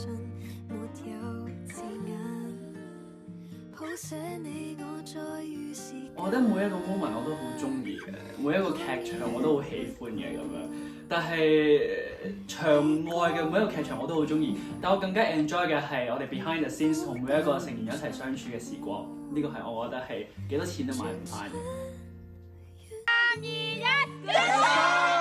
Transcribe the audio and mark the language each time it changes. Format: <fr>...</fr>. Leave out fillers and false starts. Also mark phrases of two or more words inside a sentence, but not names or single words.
<yue>我覺得每一個 moment 我都好中意嘅，每一個劇場我都好喜歡嘅咁樣。但係場外嘅每一個劇場我都好中意，但我更加 enjoy 嘅係我哋</yue> <en>behind the scenes</en> <yue>同每一個成員一齊相處嘅時光。呢個係我覺得係幾多錢都買唔翻嘅。3、2、1</yue>